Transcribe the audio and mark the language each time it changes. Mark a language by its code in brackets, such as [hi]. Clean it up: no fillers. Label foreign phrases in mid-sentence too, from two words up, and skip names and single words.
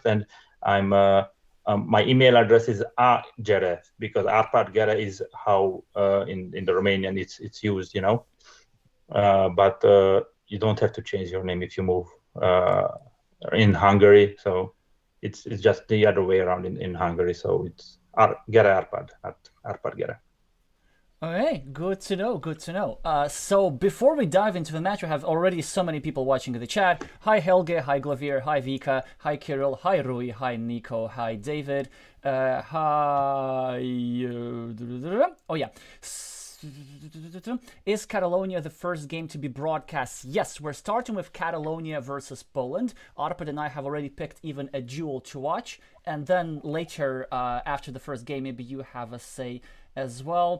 [en] And I'm my email address is Gere, because Arpad Gere is how in the Romanian it's used, but you don't have to change your name if you move in Hungary. So it's just the other way around in Hungary. So it's Gere Arpad, Arpad Gere. Okay, good to know. Good to know. So before we dive into the match, we have already so many people watching in the chat. Hi Helge, hi Glavier, hi Vika, hi Kirill, hi Rui, hi Nico, hi David, hi. Oh yeah. Is Catalonia the first game to be broadcast? Yes, we're starting with Catalonia versus Poland. Arpad and I have already picked even a duel to watch, and then later, after the first game, maybe you have a say as well.